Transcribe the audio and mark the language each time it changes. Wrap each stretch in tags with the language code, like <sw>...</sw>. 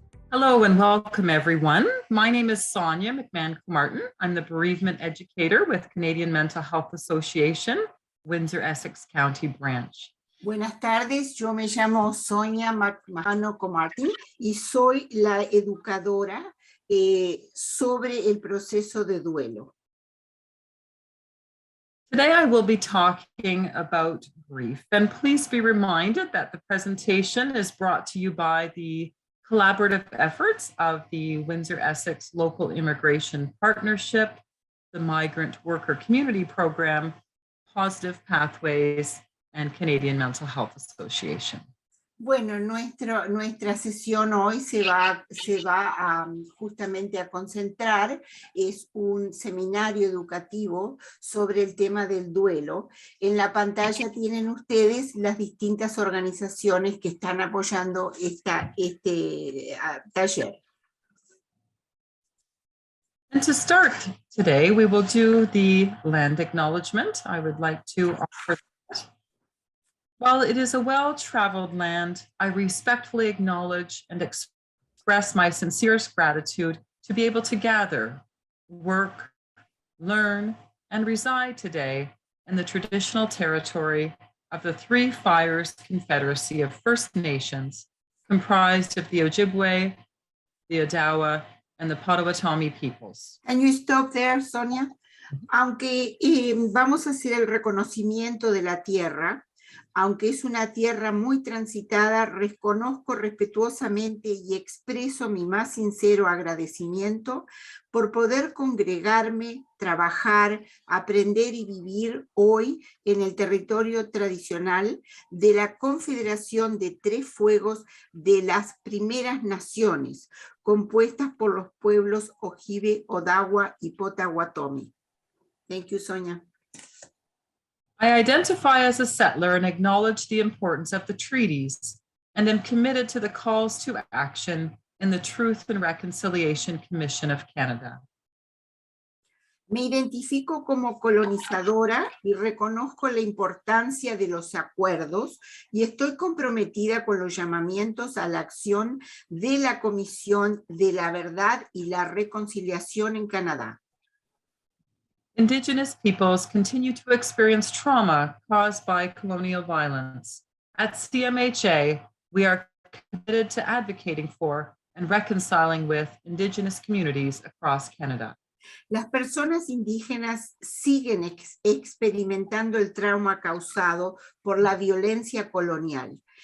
<en>Hello and welcome, everyone. My name is Sonia McMahon-Martin. I'm the bereavement educator with Canadian Mental Health Association, Windsor-Essex County Branch.</en> <es>Buenas tardes, yo me llamo Sonia McMahon-Martin y soy la educadora sobre el proceso de duelo.</es> <en>Today I will be talking about grief, and please be reminded that the presentation is brought to you by the collaborative efforts of the Windsor-Essex Local Immigration Partnership, the Migrant Worker Community Program, Positive Pathways, and Canadian Mental Health Association.</en> <es>Bueno, nuestra sesión hoy se va justamente a concentrar, es un seminario educativo sobre el tema del duelo. En la pantalla tienen ustedes las distintas organizaciones que están apoyando este taller.</es> <en>And to start today, we will do the Land Acknowledgement. I would like to offer that. While it is a well-traveled land, I respectfully acknowledge and express my sincerest gratitude to be able to gather, work, learn, and reside today in the traditional territory of the Three Fires Confederacy of First Nations, comprised of the Ojibwe, the Odawa, and the Potawatomi peoples. Can you stop there, Sonia?</en> <es>Aunque vamos a hacer el reconocimiento de la tierra, aunque es una tierra muy transitada, reconozco respetuosamente y expreso mi más sincero agradecimiento por poder congregarme, trabajar, aprender y vivir hoy en el territorio tradicional de la Confederación de Tres Fuegos de las Primeras Naciones, compuestas por los pueblos Ojibwe, Odawa y Potawatomi.</es> <en>Thank you, Sonia. I identify as a settler and acknowledge the importance of the treaties, and am committed to the calls to action in the Truth and Reconciliation Commission of Canada.</en> <es>Me identifico como colonizadora y reconozco la importancia de los acuerdos y estoy comprometida con los llamamientos a la acción de la Comisión de la Verdad y la Reconciliación en Canadá.</es> <en>Indigenous peoples continue to experience trauma caused by colonial violence. At CMHA, we are committed to advocating for and reconciling with Indigenous communities across Canada.</en> <es>Las personas indígenas siguen experimentando el trauma causado por la violencia colonial.</es>